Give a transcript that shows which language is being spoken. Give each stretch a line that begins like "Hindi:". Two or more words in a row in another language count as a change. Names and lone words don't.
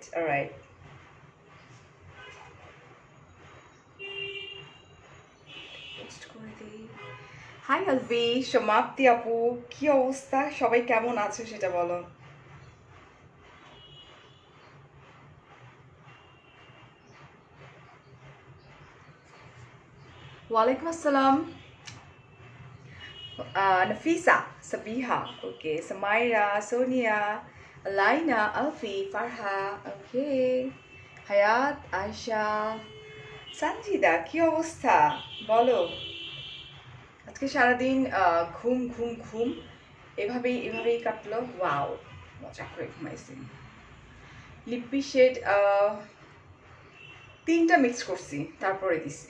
Bangla: অলরাইট, পোস্ট করে দিই। হাই আলভি, সমাপ্তি আপু, কি অবস্থা? সবাই কেমন আছো সেটা বলো।
Arabic: وعليكم السلام.
Bangla: Nafisa, Sabiha, okay, Samaira, Sonia, Alaina, Alfi, Farha, okay, Hayat, Aisha, সঞ্জিদা, কি অবস্থা বলো? আজকে সারাদিন ঘুম ঘুম ঘুম এভাবেই কাটলো। ওয়াও, মজা করে ঘুমাইছি। লিপি শেড 3টা মিক্স করছি, তারপরে দিছি।